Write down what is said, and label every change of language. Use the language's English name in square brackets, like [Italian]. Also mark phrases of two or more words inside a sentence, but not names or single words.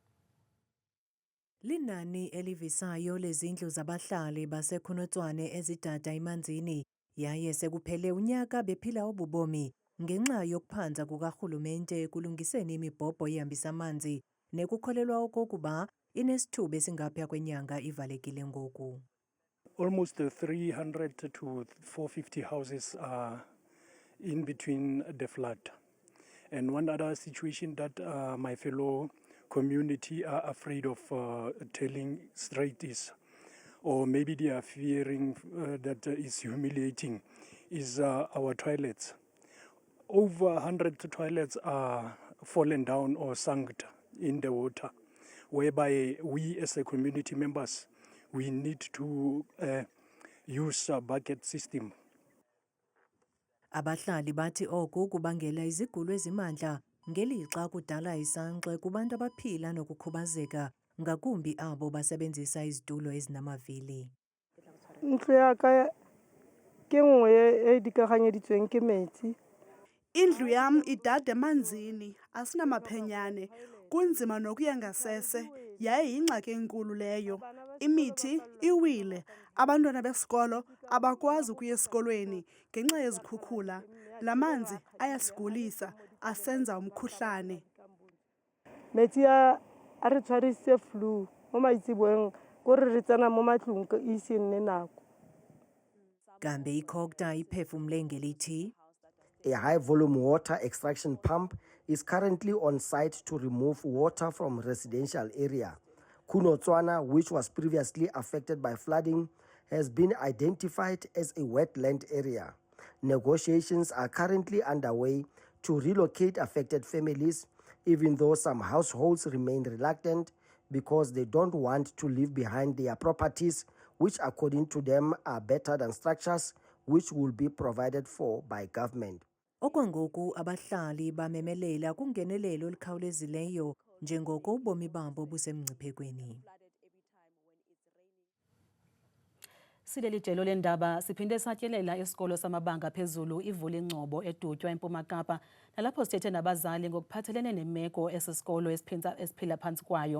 [Xhosa] Linani elivisayo lezindlu zabahlali baseKhonotswane ezidada emanzini yaye sekuphele unyaka bephila obubomi ngenxa yokuphanza kukarhulumente kulungiseni imibhobho ehambisa amanzi nekukholelwa okokuba inesithuba esingaphaya kwenyanga ivalekile ngoku. [English] Almost 300 to 450 houses are in between the flood. And one other situation that my fellow community are afraid of telling straight is, or maybe they are fearing that is humiliating, is our toilets. Over 100 toilets are fallen down or sunk in the water, whereby we as a community members, we need to use a bucket system. [Xhosa] Abahlali bathi oku kubangela izigulo ezimandla ngelixa kudala isankxwe kubantu abaphila nokukhubazeka ngakumbi abo basebenzisa izitulo ezinamavili. [Tswana] Ntlo ya ka ke nngwe e dikaganyeditsweng ke metsi. [Xhosa] Indlu yam idada emanzini, asinamaphenyane, kunzima nokuya ngasese, yaye yingxaki enkulu leyo. Imithi iwile, abantwana besikolo abakwazi ukuya esikolweni ngenxa yezikhukhula. La manzi ayasigulisa, asenza umkhuhlane. [Tswana] Metsi a re tshwarisitse flu. mo maitsiboeng kore re tsena mo matlong ka ise nne nako. [Xhosa] Kambe iCOGTA iphefumle ngelithi [English] A high-volume water extraction pump is currently on site to remove water from residential area. Kunotswana, which was previously affected by flooding, has been identified as a wetland area. Negotiations are currently underway to relocate affected families, even though some households remain reluctant because they don't want to leave behind their properties, which according to them are better than structures which will be provided for by government. [Xhosa] okwangoku abahlali bamemelela kungenelelo olukhawulezileyo njengoko ubomi babo busemngciphekweni. Sileli jelo lendaba siphinde satyelela isikolo samabanga phezulu ivula ingcobo edutywa eMpuma Kapa nalapho sithethe nabazali ngokuphathelene nemeko esisikolo esiphila phantsi kwayo.